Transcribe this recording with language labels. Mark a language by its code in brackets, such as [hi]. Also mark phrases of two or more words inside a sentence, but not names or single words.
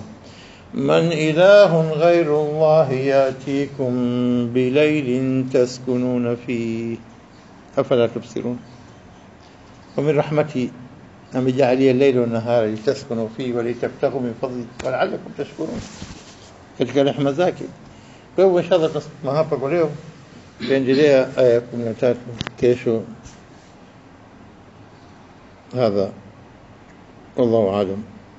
[ar] من إله غير الله يأتيكم بليل تسكنون فيه أفلا تبصرون. ومن رحمتي أن جعل الليل والنهار لتسكنوا فيه ولتبتغوا من فضله ولعلكم تشكرون. [sw] katika rehema zake. Kwa hivyo inshallah tutasoma hapa kwa leo, tuendelea aya 13 kesho. [ar] هذا والله أعلم.